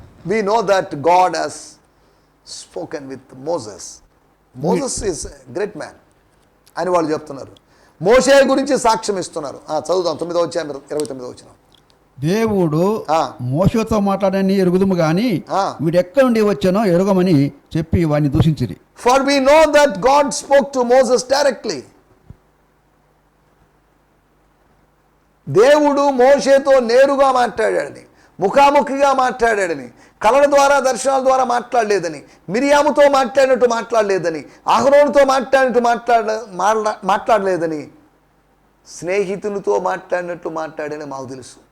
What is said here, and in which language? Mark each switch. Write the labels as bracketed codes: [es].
[en] we know that God has spoken with Moses. Moses is a great man [te] అని వాళ్ళు చెప్తున్నారు. మోషే గురించి సాక్ష్యం ఇస్తున్నారు. చదువుదాం 9వ అధ్యాయం 29వ వచనం. దేవుడు మోషేతో మాట్లాడని ఎరుగుదుము గాని వీడు ఎక్కడి నుండి వచ్చానో ఎరుగమని చెప్పి వాడిని దూషించిరి. [en] For we know that God spoke to Moses directly. [te] దేవుడు మోషేతో నేరుగా మాట్లాడాడని, ముఖాముఖిగా మాట్లాడాడని, కళల ద్వారా దర్శనాల ద్వారా మాట్లాడలేదని, మిరియాముతో మాట్లాడినట్టు మాట్లాడలేదని, అహరోనుతో మాట్లాడినట్టు మాట్లాడలేదని, స్నేహితులతో మాట్లాడినట్టు మాట్లాడని మాకు తెలుసు.